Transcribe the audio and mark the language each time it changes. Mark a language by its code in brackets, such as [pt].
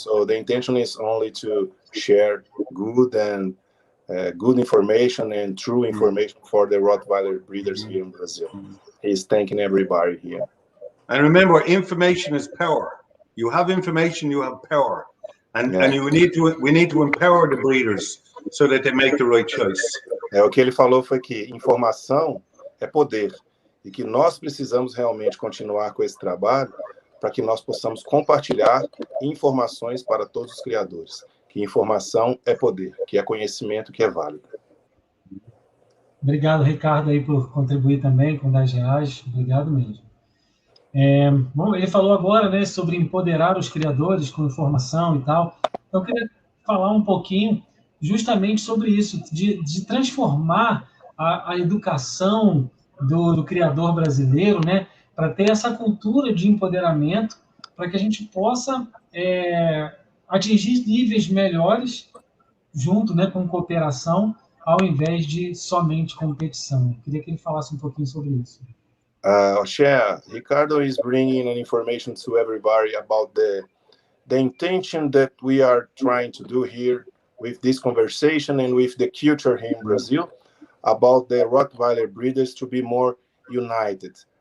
[en] So the intention is only to share good and good information and true information for the Rottweiler breeders here in Brazil. He's thanking everybody here. And remember, information is power. You have information, you have power. And we need to empower the breeders so that they make the right choice. [pt] O que ele falou foi que informação é poder, e que nós precisamos realmente continuar com esse trabalho para que nós possamos compartilhar informações para todos os criadores. Que informação é poder, que é conhecimento que é válido. Obrigado, Ricardo, aí por contribuir também com R$10. Obrigado mesmo. Bom, ele falou agora, né, sobre empoderar os criadores com informação e tal. Então, eu queria falar um pouquinho justamente sobre isso, de transformar a educação do criador brasileiro, né, para ter essa cultura de empoderamento, para que a gente possa atingir níveis melhores junto, né, com cooperação, ao invés de somente competição. Eu queria que ele falasse um pouquinho sobre isso. [en] Oshea, Ricardo is bringing an information to everybody about the intention that we are trying to do here with this conversation and with the culture here in Brazil, about the Rottweiler breeders to be more united.